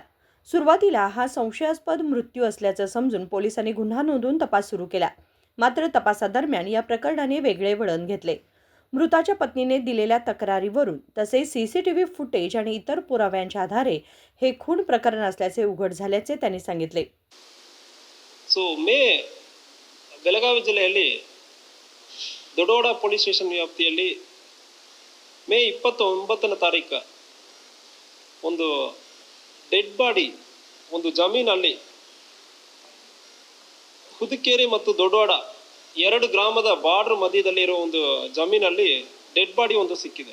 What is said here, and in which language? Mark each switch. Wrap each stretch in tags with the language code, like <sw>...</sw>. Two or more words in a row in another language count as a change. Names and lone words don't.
<mr>सुरुवातीला हा संशयास्पद मृत्यू असल्याचं समजून पोलिसांनी गुन्हा नोंदवून तपास सुरू केला. मात्र तपासादरम्यान या प्रकरणाने वेगळे वळण घेतले. मृताच्या पत्नीने दिलेल्या तक्रारीवरून तसेच</mr> <en>CCTV footage</en> <mr>आणि इतर पुराव्यांच्या आधारे हे खून प्रकरण असल्याचे उघड झाल्याचे त्यांनी सांगितले.</mr> <kn>ಬೆಳಗಾವಿ ಜಿಲ್ಲೆಯಲ್ಲಿ ದೊಡ್ಡೋಡ</kn> <en>police station</en> <kn>ವ್ಯಾಪ್ತಿಯಲ್ಲಿ ಮೇ 29ನೇ ತಾರೀಕು ಒಂದು</kn> <en>dead body</en> <kn>ಒಂದು ಜಮೀನಲ್ಲಿ ಹುದುಕೇರಿ ಮತ್ತು ದೊಡ್ಡೋಡ ಎರಡು ಗ್ರಾಮದ ಬಾರ್ಡರ್ ಮಧ್ಯದಲ್ಲಿರೋ ಒಂದು ಜಮೀನಲ್ಲಿ</kn> <en>dead body</en> <kn>ಒಂದು ಸಿಕ್ಕಿದೆ.</kn>